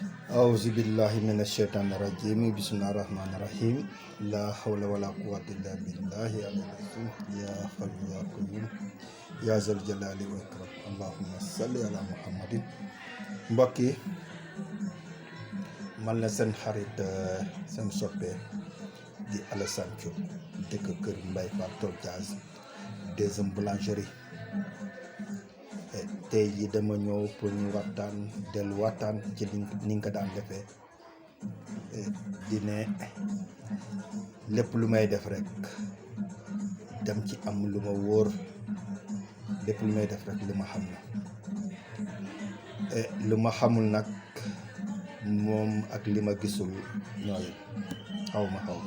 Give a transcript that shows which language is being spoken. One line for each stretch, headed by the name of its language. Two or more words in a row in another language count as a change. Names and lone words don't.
Arabic: أعوذ بالله من الشيطان الرجيم بسم الله الرحمن الرحيم لا حول ولا قوة إلا بالله العظيم يا حي يا قيوم يا ذا الجلال والإكرام اللهم صل على محمد
Wolof: mbokk yi man la seen xarit seen soppe di Alassane Diop dëkk kër Mbaye Fall Tol Diaz
French: deuxième boulangerie
Wolof: tey ji dama ñëw pour ñu waxtaan ci ni nga ko daan defee di ne lépp lu may def rek dem ci am lu ma wóor lépp lu may def rek lu ma xam na lu ma xamul nag moom ak li ma gisul ñooy xaw ma